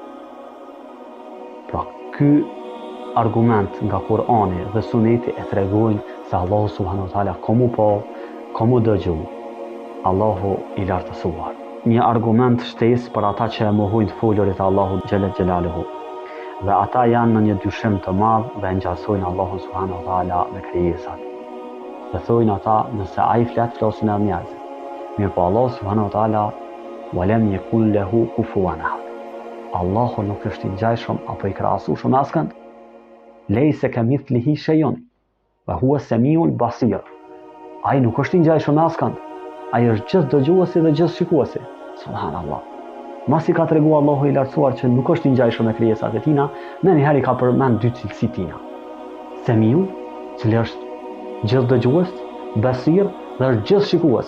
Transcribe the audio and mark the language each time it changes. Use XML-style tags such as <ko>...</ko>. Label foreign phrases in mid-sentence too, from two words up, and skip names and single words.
<sq>Pra ky argument nga Kur'ani dhe Suneti e tregojnë se Allahu</sq> <ar>سبحانه وتعالى</ar> <sq>komu po, komu dëgju, Allahu i lartësuar. Një argument shtesë për ata që e mohojnë folurit e Allahut</sq> <ar>جل جلاله.</ar> <sq>Dhe ata janë në një dyshim të madh dhe ngjasojnë Allahun</sq> <ar>سبحانه وتعالى</ar> <sq>me krijesat. Dhe thojnë ata nëse ai flasin edhe njerëzit. Mirë po Allahu</sq> <ar>سبحانه وتعالى ولم يكن له كفوا أحد.</ar> <sq>Allahu nuk është i ngjashëm apo i krahasueshëm askënd.</sq> <ar>ليس كمثله شيء وهو السميع البصير.</ar> <sq>Ai nuk është i ngjashëm askënd. Ai është gjithë dëgjuesi dhe gjithë shikuesi. Subhanallah. Masi ka treguar Allahu i lartësuar që nuk është i ngjashëm me krijesat e tina, në një herë ka përmend dy cilësi tina. Samiu, cili është gjithë dëgjues, basir dhe është gjithë shikues.</sq>